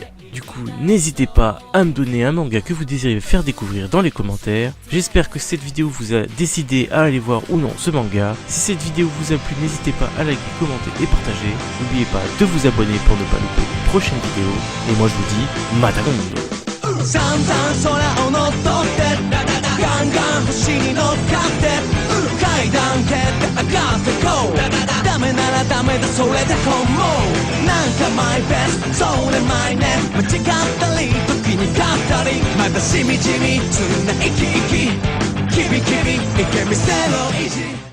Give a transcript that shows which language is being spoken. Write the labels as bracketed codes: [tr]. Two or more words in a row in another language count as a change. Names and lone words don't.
[fr] Du coup, n'hésitez pas à me donner un manga que vous désirez faire découvrir dans les commentaires. J'espère que cette vidéo vous a décidé à aller voir ou non ce manga. Si cette vidéo vous a plu, n'hésitez pas à liker, commenter et partager. N'oubliez pas de vous abonner pour ne pas louper une prochaine vidéo. Et moi je vous dis, [ja] また今度. 散々空を乗っ取ってガンガン星に乗っかって階段蹴って上がってこうダメならダメだそれで本望なんかマイベストそれマイネス間違ったり時に勝ったりまだしみじみ常な生き生きキビキビいけ見せろ意地